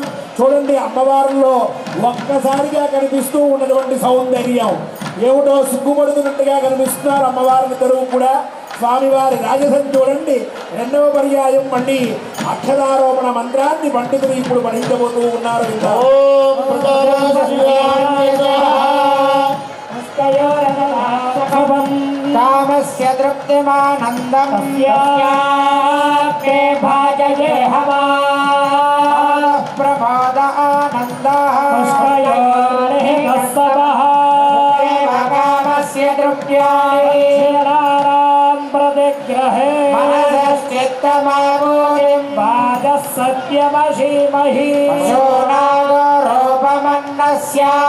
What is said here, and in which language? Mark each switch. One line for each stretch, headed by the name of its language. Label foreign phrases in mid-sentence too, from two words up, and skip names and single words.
Telugu: చూడండి, అమ్మవారిలో ఒక్కసారిగా కనిపిస్తూ ఉన్నటువంటి సౌందర్యం ఏమిటో సిగ్గుపడుతున్నట్టుగా కనిపిస్తున్నారు అమ్మవారిద్దరూ కూడా. స్వామివారి రాజసం చూడండి. రెండవ పర్యాయం మళ్ళీ అక్షరారోపణ మంత్రాన్ని పండితులు ఇప్పుడు పఠించబోతూ ఉన్నారు.
Sanskrit: कामस्य तृप्तिमानन्दं भाजये हवा प्रमोद आनन्दः कामस्य द्रव्याणि प्रतिग्रहे मनसश्चित्तमामूलिं वाचः सत्यमशीमहि पशूनागोरूपमन्नस्य